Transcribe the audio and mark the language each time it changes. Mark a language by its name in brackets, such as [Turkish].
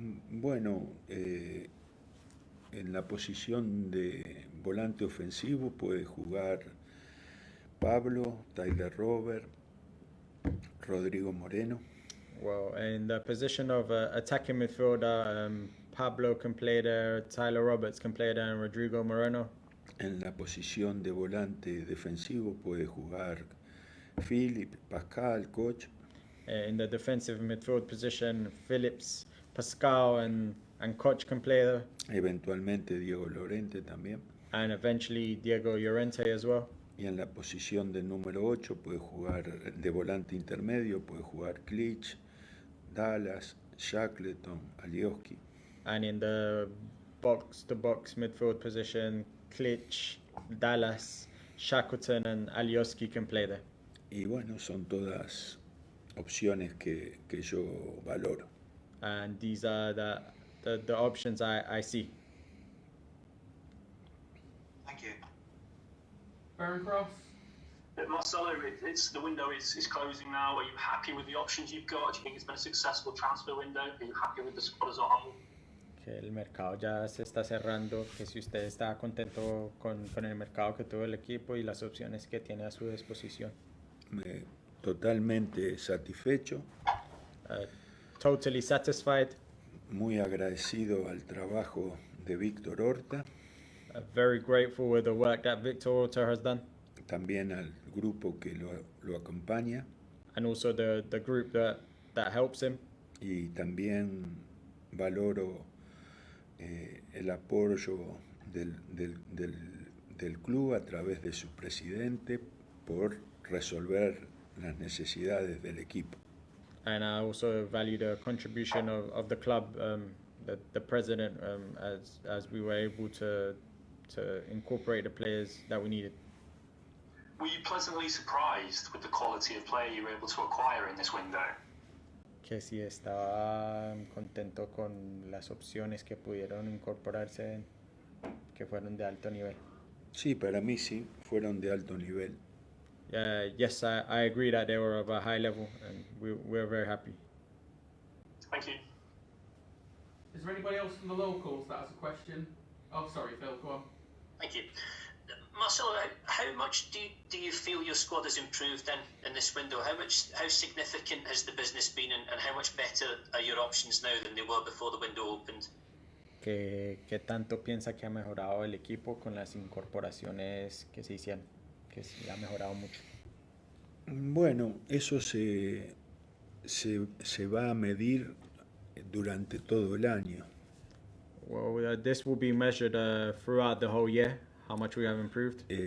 [Spanish] Bueno, en la posición de volante ofensivo puede jugar Pablo, Tyler Robert, Rodrigo Moreno. [English] Well, in the position of attacking midfielder, Pablo can play there, Tyler Roberts can play there, and Rodrigo Moreno. [Spanish] En la posición de volante defensivo puede jugar Philip, Pascal, Koch. [English] In the defensive midfield position, Phillips, Pascal, and Koch can play there. [Spanish] Eventualmente Diego Llorente también. [English] And eventually Diego Llorente as well. [Spanish] Y en la posición de número 8 puede jugar de volante intermedio, puede jugar Klitsch, Dallas, Shackleton, Alioski. [English] And in the box-to-box midfield position, Klitsch, Dallas, Shackleton, and Alioski can play there. [Spanish] Y bueno, son todas opciones que yo valoro. [English] And these are the options I see. Thank you. Baron Cross. Marcelo, the window is closing now. Are you happy with the options you've got? Do you think it's been a successful transfer window? Are you happy with the squad as a whole? [Spanish] Que el mercado ya se está cerrando, que si usted está contento con el mercado que tuvo el equipo y las opciones que tiene a su disposición. Totalmente satisfecho. [English] Totally satisfied. [Spanish] Muy agradecido al trabajo de Víctor Horta. [English] Very grateful with the work that Victor Horta has done. [Spanish] También al grupo que lo acompaña. [English] And also the group that helps him. [Spanish] Y también valoro el apoyo del club a través de su presidente por resolver las necesidades del equipo. [English] And I also value the contribution of the club, the president, as we were able to incorporate the players that we needed. Were you pleasantly surprised with the quality of player you were able to acquire in this window? [Spanish] Que sí estaba contento con las opciones que pudieron incorporarse, que fueron de alto nivel. Sí, para mí sí, fueron de alto nivel. [English] Yes, I agree that they were of a high level, and we're very happy. Thank you. Is there anybody else from the locals that has a question? Oh, sorry, Phil, go on. Thank you. Marcelo, how much do you feel your squad has improved in this window? How significant has the business been, and how much better are your options now than they were before the window opened? [Spanish] ¿Qué tanto piensa que ha mejorado el equipo con las incorporaciones que se hicieron? Que se ha mejorado mucho. Bueno, eso se va a medir durante todo el año. [English] Well, this will be measured throughout the whole year, how much we have improved.